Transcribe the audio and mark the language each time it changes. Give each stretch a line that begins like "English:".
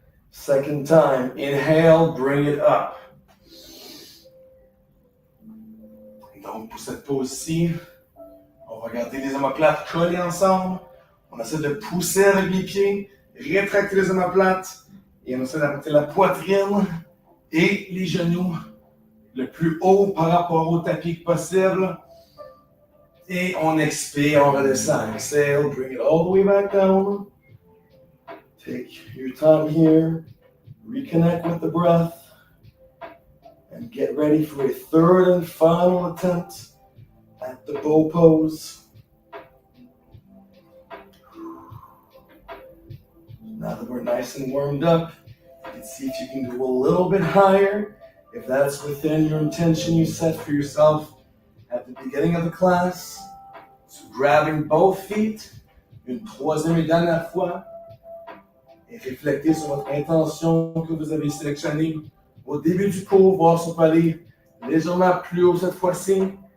English: Second time, inhale, bring it up.
French: Donc, pour cette pause-ci, on va garder les omoplates collées ensemble. On essaie de pousser avec les pieds, rétracter les omoplates et on essaie d'apporter la poitrine et les genoux le plus haut par rapport au tapis que possible. Et on expire, on redescend.
English: Exhale, bring it all the way back down. Take your time here. Reconnect with the breath. And get ready for a third and final attempt at the bow pose. Now that we're nice and warmed up, you can see if you can go a little bit higher, if that's within your intention you set for yourself at the beginning of the class. So grabbing both feet,
French: une troisième et dernière fois, et réfléchissez sur votre intention que vous avez sélectionnée au début du cours, voir si on peut aller légèrement plus haut cette fois-ci.